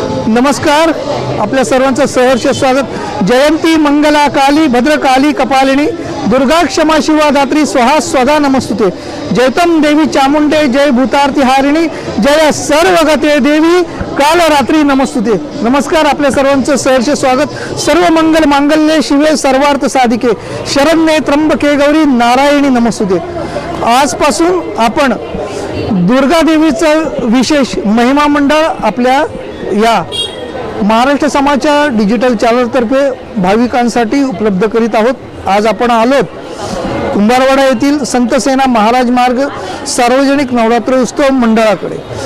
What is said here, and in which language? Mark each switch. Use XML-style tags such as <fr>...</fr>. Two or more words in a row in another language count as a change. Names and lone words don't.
<mr>नमस्कार, आपल्या सर्वांचं सहर्ष स्वागत।</mr> <sa>जयंती मंगला काली भद्रकाली कपालिनी दुर्गा क्षमा शिवा धात्री स्वाहा स्वधा नमस्तुते। जयतम देवी चामुंडे जय भूतार्ती हारिणी जय सर्वगते देवी काल रात्री नमस्तुते।</sa> <mr>नमस्कार, आपल्या सर्वांचं सहर्ष स्वागत।</mr> <sa>सर्व मंगल मांगल्ये शिवे सर्वार्थ साधिके शरण्ये त्र्यंबके गौरी नारायणी नमस्तुते।</sa> <mr>आजपासून आपण दुर्गा देवीचा विशेष महिमा मंडळ आपल्या या महाराष्ट्र समाजच्या डिजिटल चॅनलतर्फे भाविकांसाठी उपलब्ध करीत आहोत। आज आपण आलोत कुंभारवाडा येथील संत सेना महाराज मार्ग सार्वजनिक नवरात्र उत्सव मंडळाकडे।</mr>